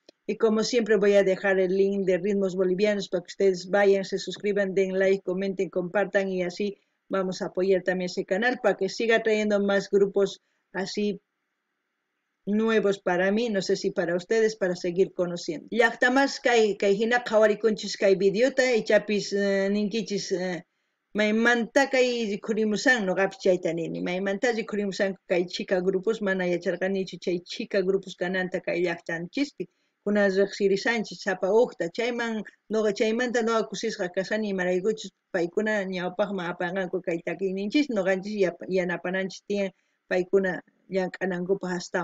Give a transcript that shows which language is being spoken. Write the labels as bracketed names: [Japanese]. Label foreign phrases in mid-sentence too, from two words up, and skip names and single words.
[Spanish] Y como siempre voy a dejar el link de Ritmos Bolivianos para que ustedes vayan, se suscriban, den like, comenten, compartan y así vamos a apoyar también ese canal para que siga trayendo más grupos así nuevos para mí, no sé si para ustedes, para seguir conociendo. [Quechua] Llaqtamas kay hina qhawarikunchis kay videota ichapis ninkichis maymanta kay khurimusan noqapis chayta nini, maymantachi khurimusan kay chika grupos mana yacharqanichu chay chika grupos kananta kay llaqtanchispi kuna riqsirisanchis sapa uqta chayman chaymanta noqa kusisqa kasani imaraykuchus paykuna ñawpaqman apanqanku kay takiyninchis noqanchis yanapananchis tiyan paykuna llank'anankupaq astawan.